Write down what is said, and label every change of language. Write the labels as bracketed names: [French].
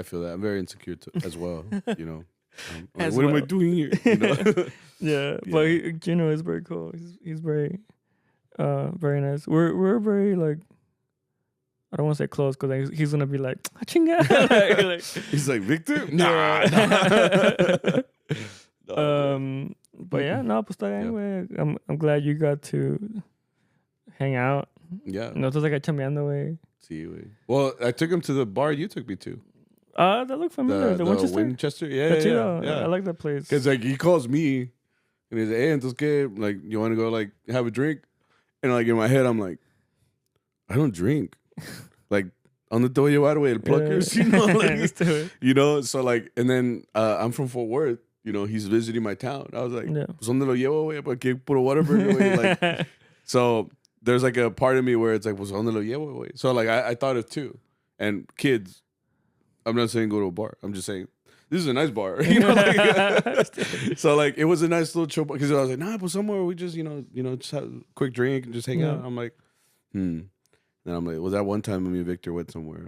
[English] I feel that. I'm very insecure as well, you know. Like, what am I doing here? You know? Yeah. But Gino is very cool. He's very very nice. We're very like, I don't want to say close because he's gonna be like, chinga. like, he's like, Victor? Nah. But yeah, [Spanish] no, pues está bien, güey. [English] I'm glad you got to hang out. Yeah. [Spanish] No te saca chambeando, güey. Sí, güey. [English] Well, I took him to the bar you took me to. That looked familiar. The Winchester? Winchester? Yeah. I like that place. Because like he calls me and he's like, hey, [Spanish] entonces qué? [English] Like, you want to go like have a drink? And like in my head, I'm like, I don't drink. Like, on the [Spanish] te voy a llevar, güey, [English] el pluckers, you know? Like, you know, so like, and then I'm from Fort Worth, you know, he's visiting my town. I was like, [Spanish] pues donde lo llevo, güey, para que puro Whataburger, güey. [English] Like, so there's like a part of me where it's like, [Spanish] pues donde lo llevo, güey. [English] So like, I thought of two. And kids, I'm not saying go to a bar. I'm just saying, this is a nice bar. You know, like, so like, it was a nice little chill, because I was like, nah, but somewhere we just, you know, just have a quick drink and just hang out. I'm like, And I'm like, was that one time me and Victor went somewhere?